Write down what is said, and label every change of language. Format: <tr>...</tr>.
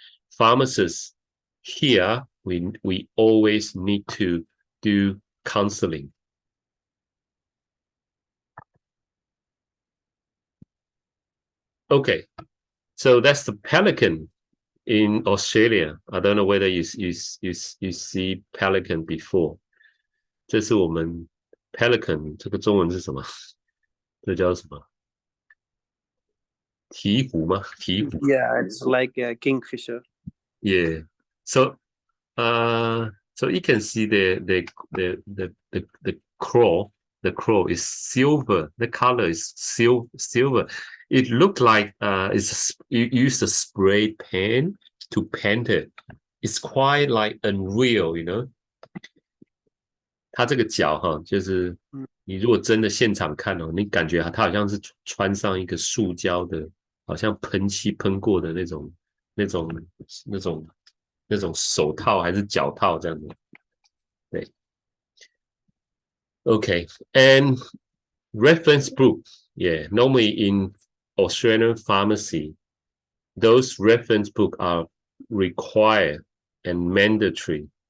<en>Pharmacists here, we always need to do counseling. Okay, so that's the pelican in Australia. I don't know whether you see pelican before.</en> <zh>这是我们 pelican， 这个中文是什么？这叫什么？鹈鹕吗？鹈鹕。</zh> <en>Yeah, it's like a kingfisher. Yeah. So, so you can see the crow. The crow is silver. The color is silver. It looked like you use a spray pen to paint it. It's quite like unreal, you know.</en> <zh>它这个脚就是你如果真的现场看哦，你感觉它好像是穿上一个塑胶的，好像喷漆喷过的那种那种手套还是脚套这样子。</zh> <en>对 ，OK， and reference book, yeah, normally in Australian pharmacy, those reference book are required and mandatory.</en>